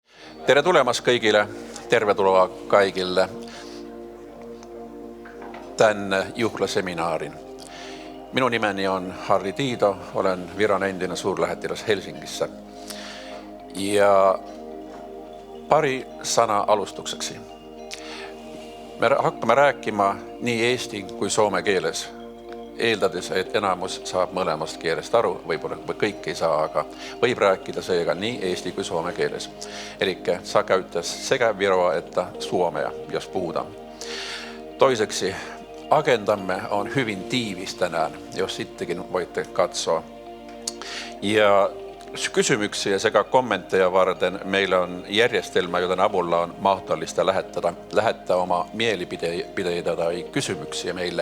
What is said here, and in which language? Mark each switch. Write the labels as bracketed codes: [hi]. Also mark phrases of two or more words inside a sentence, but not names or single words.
[et] Tere tulemast kõigile, [fi] tervetuloa kaikille tänne juhlaseminaarin. Minun nimeni on Harri Tiido, olen Viron endinen suurlähettiläs Helsingissä. Ja pari sana alustukseksi. [et] Me hakkame rääkima nii eesti kui soome keeles, eeldades, et enamus saab mõlemast keelest aru, võib-olla kõik ei saa, aga võib rääkida seega nii eesti kui soome keeles. [fi] Elikkä saa käyttää sekä viroa että suomea, jos puhutaan. Toiseksi, agendamme on hyvin tiivis tänään, jos sittenkin voitte katsoa. Ja kysymyksiä sekä kommentteja varten meillä on järjestelmä, joten avulla on mahdollista lähettää oma mielipiteitä tai kysymyksiä meille.